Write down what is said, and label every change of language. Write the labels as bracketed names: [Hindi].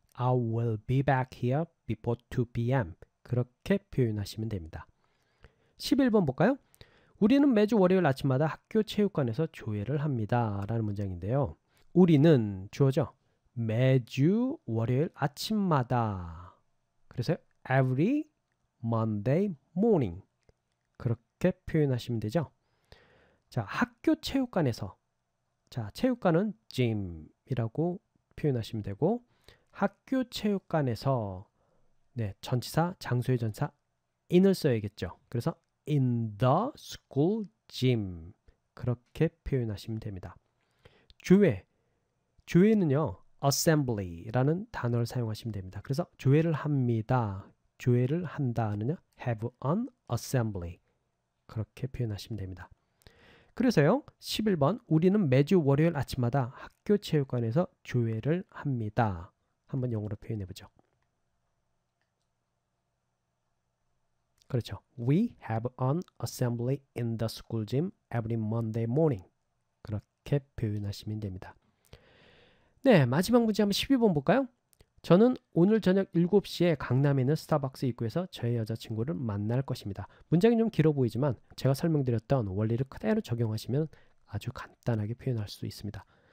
[English] I will be back here before 2 p.m. [Korean] 그렇게 표현하시면 됩니다. 11번 볼까요? 우리는 매주 월요일 아침마다 학교 체육관에서 조회를 합니다 라는 문장인데요. 우리는 주어죠. 매주 월요일 아침마다 그래서 [English] every Monday morning [Korean] 그렇게 표현하시면 되죠. 자, 학교 체육관에서 자, 체육관은 gym이라고 표현하시면 되고 학교 체육관에서 네, 전치사, 장소의 전치사 in을 써야겠죠. 그래서 [English] in the school gym [Korean] 그렇게 표현하시면 됩니다. 조회는요. assembly라는 단어를 사용하시면 됩니다. 그래서 조회를 합니다. 조회를 한다는요. [English] have an assembly [Korean] 그렇게 표현하시면 됩니다. 그래서요. 11번 우리는 매주 월요일 아침마다 학교 체육관에서 조회를 합니다. 한번 영어로 표현해 보죠. 그렇죠. We have an assembly in the school gym every Monday morning. 그렇게 표현하시면 됩니다. 네, 마지막 문제 한번 12번 볼까요? 저는 오늘 저녁 7시에 강남에 있는 스타벅스 입구에서 저의 여자친구를 만날 것입니다. 문장이 좀 길어 보이지만 제가 설명드렸던 원리를 그대로 적용하시면 아주 간단하게 표현할 수 있습니다.